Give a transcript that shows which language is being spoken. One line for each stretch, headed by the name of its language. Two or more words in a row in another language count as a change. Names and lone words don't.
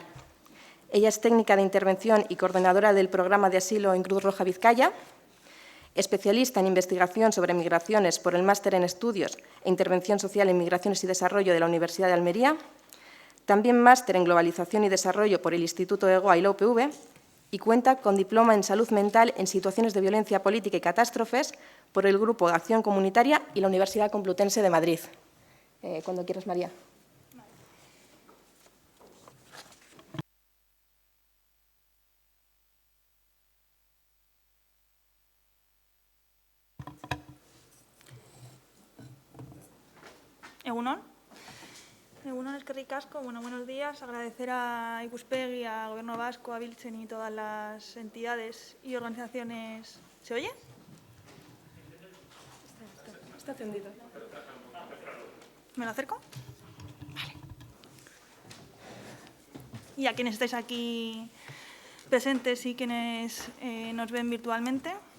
Spanish: Ella es técnica de intervención y coordinadora del programa de asilo en Cruz Roja Vizcaya, especialista en investigación sobre migraciones por el Máster en Estudios e Intervención Social en Migraciones y Desarrollo de la Universidad de Almería, también máster en Globalización y Desarrollo por el Instituto EGOA y la UPV, y cuenta con diploma en Salud Mental en Situaciones de Violencia Política y Catástrofes por el Grupo de Acción Comunitaria y la Universidad Complutense de Madrid. Cuando quieras, María.
Basque: Egunon, eskerrik asko.
Spanish: Buenos días. Agradecer a Ikuspegi, al Gobierno Vasco, a Biltzen y todas las entidades y organizaciones. ¿Se oye? Está encendido. ¿Me lo acerco? Vale. Y a quienes estáis aquí presentes y quienes nos ven virtualmente.